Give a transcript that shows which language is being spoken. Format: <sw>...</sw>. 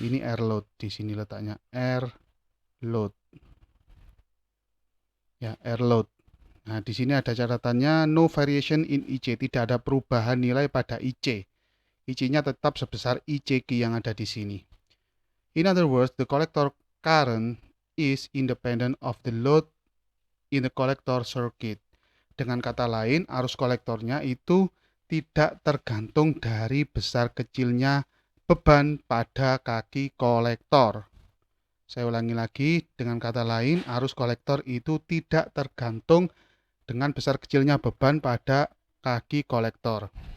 <id>Ini R load, di sini letaknya R load. Ya, R load. Nah, di sini ada catatannya</id> <en>no variation in IC,</en> <id>tidak ada perubahan nilai pada IC. IC-nya tetap sebesar ICQ yang ada di sini.</id> <en>In other words, the collector current is independent of the load in the collector circuit.</en> <id>Dengan kata lain, arus kolektornya itu tidak tergantung dari besar kecilnya beban pada kaki kolektor. Saya ulangi lagi, dengan kata lain, arus kolektor itu tidak tergantung dengan besar kecilnya beban pada kaki kolektor.</id>